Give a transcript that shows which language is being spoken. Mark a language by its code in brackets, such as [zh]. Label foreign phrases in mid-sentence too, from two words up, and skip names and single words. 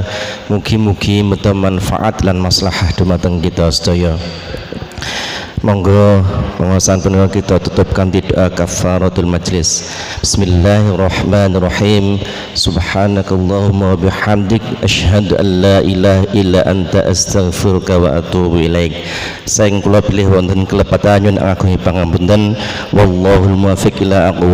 [jv] Mugi-mugi muga manfaat lan maslahah dumateng kita sedaya. Monggo pengawasan punika kita tutup kanthi doa [ar] كفارة المجلس. بسم الله الرحمن الرحيم. سبحانك اللهم وبحمدك أشهد أن لا إله إلا أنت أستغفرك وأتوب إليك. [jv] Saeng kula pilih wonten kelepatan nyuwun agung pangapunten. [ar] والله الموفق إلى